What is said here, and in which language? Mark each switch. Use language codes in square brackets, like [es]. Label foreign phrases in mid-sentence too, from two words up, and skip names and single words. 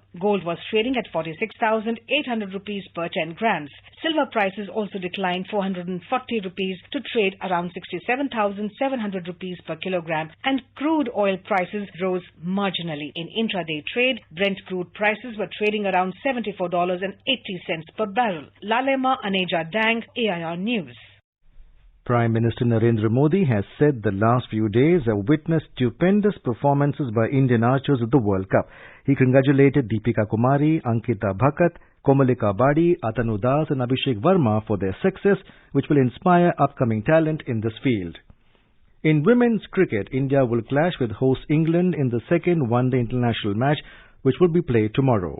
[en] Gold was trading at 46,800 rupees per 10 grams. Silver prices also declined 440 rupees to trade around 67,700 rupees per kilogram, and crude oil prices rose marginally. In intraday trade, Brent crude prices were trading around $74.80 per barrel. Lalema Aneja Dang, AIR News. Prime Minister Narendra Modi has said the last few days have witnessed stupendous performances by Indian archers at the World Cup. He congratulated Deepika Kumari, Ankita Bhakat, Komalika Badi, Atanu Das and Abhishek Verma for their success, which will inspire upcoming talent in this field. In women's cricket, India will clash with host England in the second one-day international match, which will be played tomorrow.